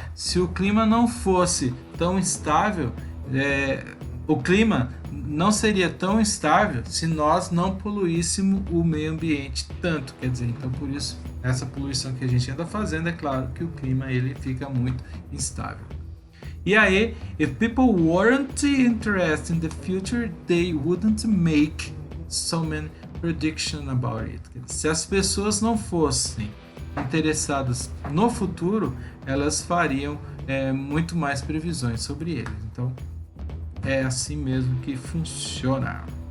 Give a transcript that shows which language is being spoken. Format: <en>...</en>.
<pt>Se o clima não fosse tão instável, o clima não seria tão instável se nós não poluíssemos o meio ambiente tanto. Quer dizer, então por isso essa poluição que a gente anda fazendo, é claro que o clima ele fica muito instável. E aí,</pt> <en>if people weren't interested in the future, they wouldn't make so many predictions about it.</en> <pt>Se as pessoas não fossem interessadas no futuro, elas fariam muito mais previsões sobre ele. Então, é assim mesmo que funciona.</pt>